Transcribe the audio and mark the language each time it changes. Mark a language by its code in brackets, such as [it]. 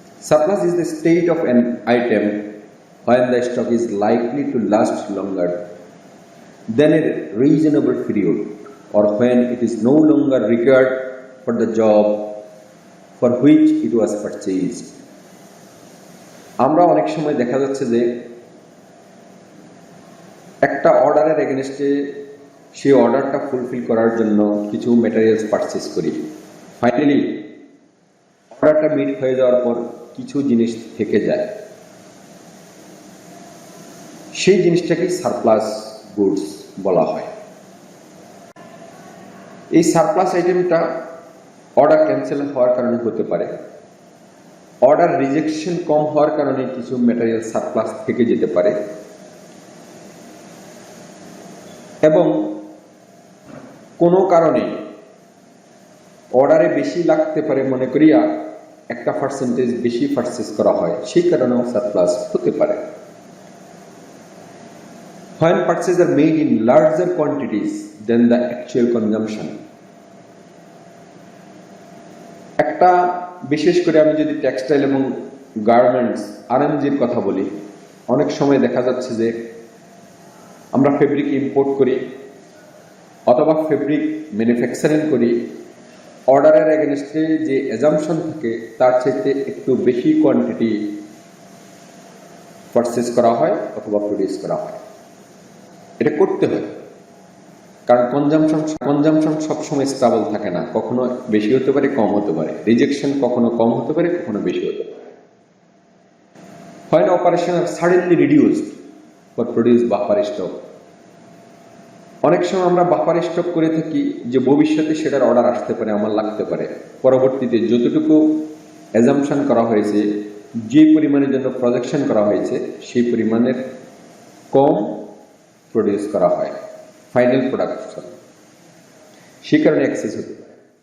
[en] Surplus is the state of an item when the stock is likely to last longer than a reasonable period, or when it is no longer required for the job for which it was purchased. [bn] আমরা অনেক সময় দেখা যাচ্ছে যে একটা অর্ডারের এগেইনস্টে সেই অর্ডারটা ফুলফিল করার জন্য কিছু ম্যাটেরিয়ালস পারচেজ করি। ফাইনালি অর্ডারটা মিট হয়ে যাওয়ার পর কিছু জিনিস থেকে যায়, সেই জিনিসটাকে সারপ্লাস গুডস বলা হয়। এই সারপ্লাস আইটেমটা অর্ডার ক্যান্সেল হওয়ার কারণে হতে পারে, অর্ডার রিজেকশন কম হওয়ার কারণে কিছু ম্যাটেরিয়াল সারপ্লাস থেকে যেতে পারে, এবং কোনো কারণে অর্ডারে বেশি লাগতে পারে মনে করিয়া একটা পার্সেন্টেজ বেশি পারচেজ করা হয়, সেই কারণেও সারপ্লাস হতে পারে। [en] When purchases are made in larger quantities than the actual consumption. [bn] একটা বিশেষ করে আমি যদি টেক্সটাইল এবং গার্মেন্টস আরএমজির কথা বলি, অনেক সময় দেখা যাচ্ছে যে আমরা ফেব্রিক ইম্পোর্ট করি অথবা ফেব্রিক ম্যানুফ্যাকচারিং করি, অর্ডারের এগেইনস্টে যে অ্যাজাম্পশন থাকে তার চাইতে একটু বেশি কোয়ান্টিটি পারচেজ করা হয় অথবা প্রডিউস করা হয়। এটা করতে হয়, কারণ কনজাম্পশন সবসময় স্টেবল থাকে না, কখনো বেশি হতে পারে, কম হতে পারে, রিজেকশন কখনো কম হতে পারে, কখনো বেশি হতে পারে। [en] When operation are suddenly reduced for produce buffer stock. [bn] অনেক সময় আমরা বাফার স্টক করে থাকি যে ভবিষ্যতে সেটার অর্ডার আসতে পারে, আমার লাগতে পারে, পরবর্তীতে যতটুকু অ্যাজাম্পশন করা হয়েছে, যে পরিমাণের জন্য প্রজেকশন করা হয়েছে সেই পরিমাণের কম প্রডিউস করা হয় ফাইনাল প্রোডাকশন, সেই কারণে এক্সেস হতে পারে।